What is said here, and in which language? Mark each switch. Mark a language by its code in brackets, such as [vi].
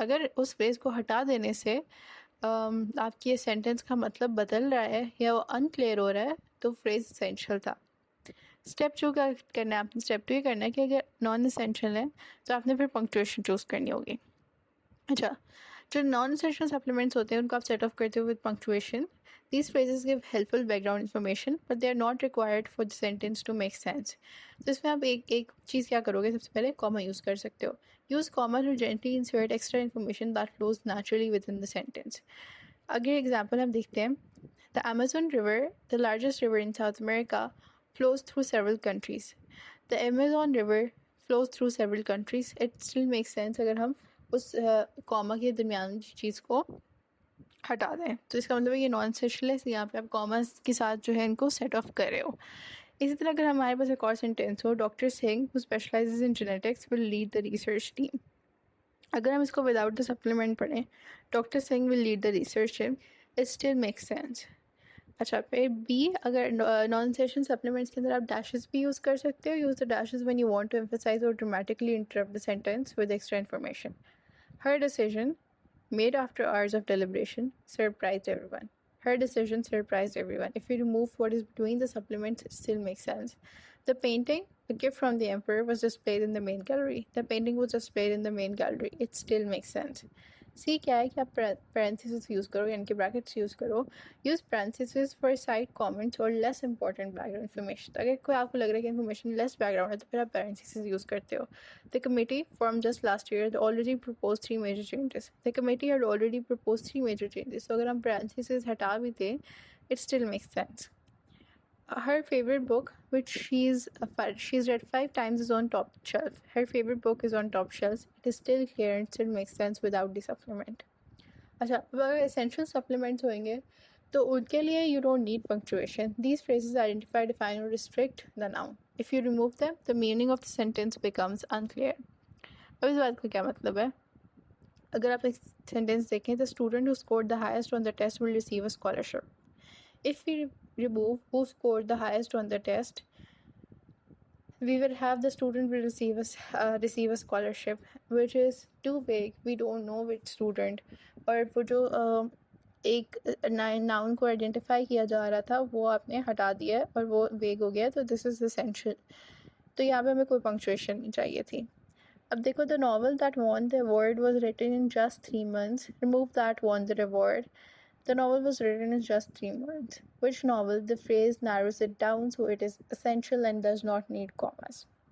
[ur] اگر اس فریز کو ہٹا دینے سے آپ کی سینٹینس کا مطلب بدل رہا ہے یا وہ ان کلیئر ہو رہا ہے تو فریز اسینشیل تھا. اسٹیپ 2 کا کرنا ہے آپ نے. اسٹیپ 2 یہ کرنا ہے کہ اگر نان اسینشیل ہے تو آپ نے پھر پنکچویشن چوز کرنی ہوگی. اچھا، جو نان اسینشیل سپلیمنٹس ہوتے ہیں ان کو آپ سیٹ آف کرتے ہو [en] With punctuation. These phrases give helpful background information but they are not required for the sentence to make sense. [ur] تو اس میں آپ ایک چیز کیا کرو گے، سب سے پہلے کاما یوز کر سکتے ہو. [en] Use comma to gently insert extra information that flows naturally within the sentence. [ur] اگر ایگزامپل ہم دیکھتے ہیں، [en] the Amazon River, the largest river in South America, flows through several countries. The Amazon River flows through several countries. It still makes sense [ur] اگر ہم اس کاما کے درمیان چیز کو ہٹا دیں. تو اس کا مطلب ہے یہ نان اسینشیل ہے، یہاں پہ آپ کامرس کے ساتھ جو ہے ان کو سیٹ آف کر رہے ہو. اسی طرح اگر ہمارے پاس ایک اور sentence ہو، [en] Doctor Singh who specializes in genetics will lead the research team. [ur] اگر ہم اس کو وداؤٹ دا سپلیمنٹ پڑھیں، [en] Doctor Singh will lead the research team, it still makes sense. [ur] اچھا، پھر بی، اگر نان اسینشیل سپلیمنٹس کے اندر آپ ڈیشز بھی یوز کر سکتے ہو. [en] Use the dashes when you want to emphasize or dramatically interrupt the sentence with extra information. Her decision, made after hours of deliberation, surprised everyone. Her decision surprised everyone. If you remove what is between the supplements, it still makes sense. The painting, a gift from the emperor, was displayed in the main gallery. The painting was displayed in the main gallery. It still makes sense. [ur] سی کیا ہے کہ آپ پیرنتھیسز use کرو، یعنی کہ brackets use کرو. [en] Use parentheses for side comments اور less important background information. [ur] اگر کوئی آپ کو لگ رہا ہے کہ انفارمیشن لیس بیک گراؤنڈ ہے تو پھر آپ پیرنتھیسز یوز کرتے ہو. [en] The committee formed just last year already proposed 3 major changes. The committee had already proposed 3 major changes. So [ur] اگر ہم parentheses ہٹا بھی دیں [en] it still makes sense. Her favorite book, which she's read 5 times, is on top shelf. Her favorite book is on top shelf. It is still clear and still makes sense without the supplement. [ur] اچھا، اگر essential supplements ہوئیں گے تو ان کے لیے [en] you don't need punctuation. These phrases identify, define or restrict the noun. If you remove them, the meaning of the sentence becomes unclear. [ur] اب اس بات کا کیا مطلب ہے؟ اگر آپ ایک سینٹینس دیکھیں، [en] the student who scored the highest on the test will receive a scholarship. If we remove who scored the highest on the test, we will have the student will receive a scholarship, which is too vague. We don't know which student. [ur] اور وہ جو ایک noun کو identify کیا جا رہا تھا وہ آپ نے ہٹا دیا ہے اور وہ ویگ ہو گیا، تو [en] This is essential. [ur] تو یہاں پہ ہمیں کوئی پنکچویشن نہیں چاہیے تھی. اب دیکھو، [en] the novel that won the award was written in just 3 months. Remove that won the award. The novel was written in just 3 months. Which novel? The phrase narrows it down so it is essential and does not need commas.